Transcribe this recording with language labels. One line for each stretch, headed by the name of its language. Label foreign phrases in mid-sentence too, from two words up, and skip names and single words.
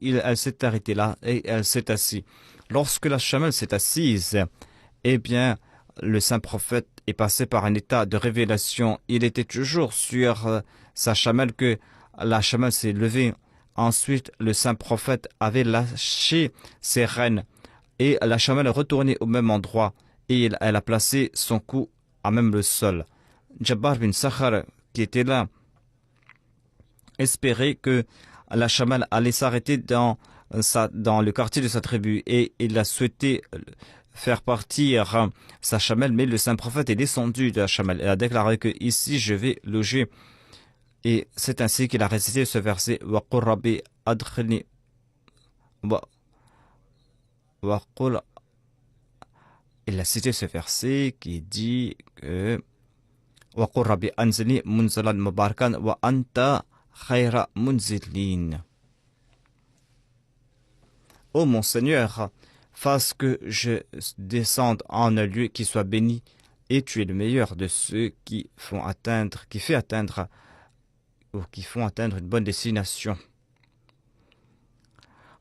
French: Elle s'est arrêtée là et elle s'est assise. Lorsque la chamelle s'est assise, eh bien, le saint prophète est passé par un état de révélation. Il était toujours sur sa chamelle que la chamelle s'est levée. Ensuite, le saint prophète avait lâché ses rênes et la chamelle est retournée au même endroit et elle a placé son cou à même le sol. Jabbar bin Sakhar, qui était là, espérait que la chamelle allait s'arrêter dans le quartier de sa tribu et il a souhaité faire partir sa chamelle, mais le saint prophète est descendu de la chamelle et a déclaré que ici je vais loger. Et c'est ainsi qu'il a récité ce verset
Arabic: وقل رب أدخلني وقل.
French: Il a cité ce verset qui dit que
Arabic: وقل رب أنزلني منزلا مباركا وأنت خير المنزلين.
French: Ô mon Seigneur, fasse que je descende en un lieu qui soit béni, et tu es le meilleur de ceux qui font atteindre une bonne destination.